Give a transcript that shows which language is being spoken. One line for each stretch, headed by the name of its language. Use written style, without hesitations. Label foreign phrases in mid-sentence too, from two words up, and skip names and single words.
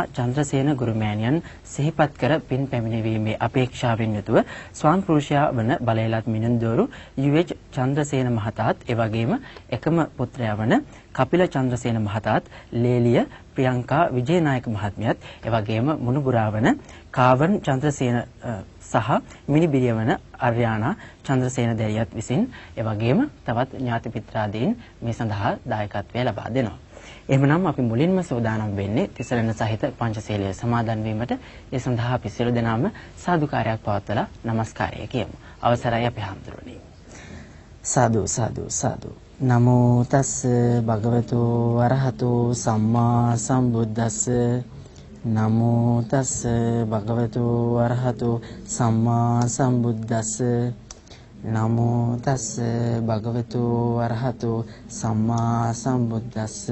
Sinhala: චන්ද්‍රසේන ගුරුමෑණියන් සිහිපත් කර පින් පැමිණීමේ අපේක්ෂාවෙන් යුතුව ස්වාම පුරුෂයා වන බලයලත් මිනුන්දෝරු යුඑච් චන්ද්‍රසේන මහතාත් එවැගේම එකම පුත්‍රයා වන කපිල චන්ද්‍රසේන මහතාත් ලේලිය ප්‍රියංකා විජේනායක මහත්මියත් එවැගේම මුණුබුරා වන කාවන් චන්ද්‍රසේන සහ මිනිබිරිය වන අර්යානා චන්ද්‍රසේන දැරියත් විසින් එවැගේම තවත් ඥාති පිත්‍රාදීන් මේ සඳහා දායකත්වය ලබා දෙනවා. එහෙමනම් අපි මුලින්ම සෝදානම් වෙන්නේ තිසරණ සහිත පංචශීලයේ සමාදන් වීමට. ඒ සඳහා අපි සියලු දෙනාම සාදුකාරයක් පවත්වලා নমස්කාරය කියමු. අවසරයි අපි හාමුදුරනි. සාදු සාදු සාදු.
Pali: නමෝ තස් භගවතු වරහතු සම්මා සම්බුද්දස්ස. නමෝ තස් භගවතු වරහතු සම්මා සම්බුද්දස්ස. නමෝ තස් භගවතු වරහතු සම්මා සම්බුද්දස්ස.